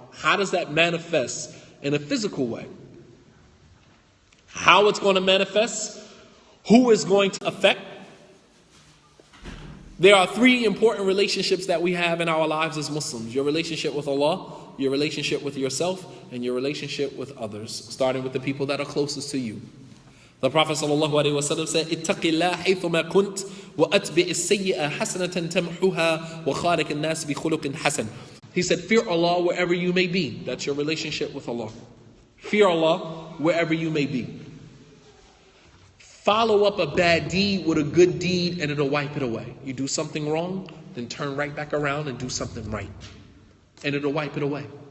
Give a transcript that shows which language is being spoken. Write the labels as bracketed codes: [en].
[en] How does that manifest in a physical way? How it's going to manifest? Who is going to affect? There are three important relationships that we have in our lives as Muslims. Your relationship with Allah, your relationship with yourself, and your relationship with others, starting with the people that are closest to you. The Prophet ﷺ said, [ar] اتق الله حيثما كنت وأتبع السيئة حسنة تمحوها وخالق الناس بخلق حسن. [en] He said, fear Allah wherever you may be. That's your relationship with Allah. Fear Allah wherever you may be. Follow up a bad deed with a good deed and it'll wipe it away. You do something wrong, then turn right back around and do something right. And it'll wipe it away.